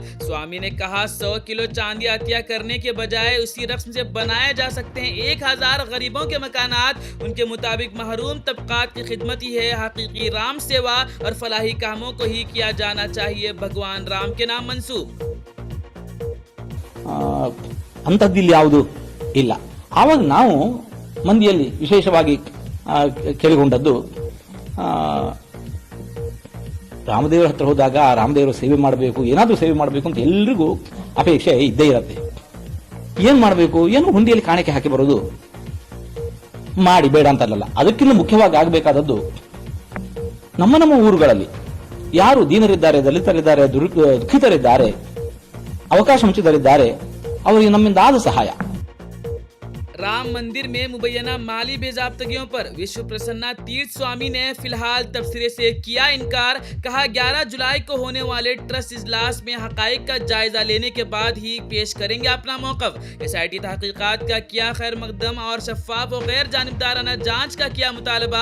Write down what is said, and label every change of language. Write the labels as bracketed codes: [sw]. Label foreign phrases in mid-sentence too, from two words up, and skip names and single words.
[ur] سوامی نے کہا، 100 کلو چاندی عطیہ کرنے کے بجائے اسی رسم سے بنائے جا سکتے ہیں 1000 غریبوں کے مکانات. ان کے مطابق محروم طبقات کی خدمت ہی ہے حقیقی رام سیوا اور فلاحی کاموں کو ہی کیا جانا چاہیے بھگوان رام کے نام منسوب. [kn] ಅಂಥದ್ದಿಲ್ಲಿ ಯಾವುದು ಇಲ್ಲ. ಆವಾಗ ನಾವು ಮಂದಿಯಲ್ಲಿ ವಿಶೇಷವಾಗಿ ಕೇಳಿಕೊಂಡದ್ದು ರಾಮದೇವರ ಹತ್ರ ಹೋದಾಗ ರಾಮದೇವರ ಸೇವೆ ಮಾಡಬೇಕು, ಏನಾದರೂ ಸೇವೆ ಮಾಡಬೇಕು ಅಂತ ಎಲ್ರಿಗೂ ಅಪೇಕ್ಷೆ ಇದ್ದೇ ಇರುತ್ತೆ. ಏನ್ ಮಾಡಬೇಕು, ಏನು ಹುಂಡಿಯಲ್ಲಿ ಕಾಣಿಕೆ ಹಾಕಿ ಬರೋದು ಮಾಡಿ ಬೇಡ ಅಂತಲ್ಲ. ಅದಕ್ಕಿಂತ ಮುಖ್ಯವಾಗಿ ಆಗಬೇಕಾದದ್ದು ನಮ್ಮ ಊರುಗಳಲ್ಲಿ ಯಾರು ದೀನರಿದ್ದಾರೆ, ದಲಿತರಿದ್ದಾರೆ, ದುಃಖಿತರಿದ್ದಾರೆ, ಅವಕಾಶ ವಂಚಿತರಿದ್ದಾರೆ, ಅವರಿಗೆ ನಮ್ಮಿಂದ ಆದ ಸಹಾಯ [ur] رام مندر میں مبینہ مالی بےضابطگیوں پر وشو پرسنا تیرتھ سوامی نے فی الحال تبصرے سے کیا انکار. کہا 11 جولائی کو ہونے والے ٹرسٹ اجلاس میں حقائق کا جائزہ لینے کے بعد ہی پیش کریں گے اپنا موقف. SIT تحقیقات کا کیا خیر مقدم اور شفاف اور غیر جانبدارانہ جانچ کا کیا مطالبہ.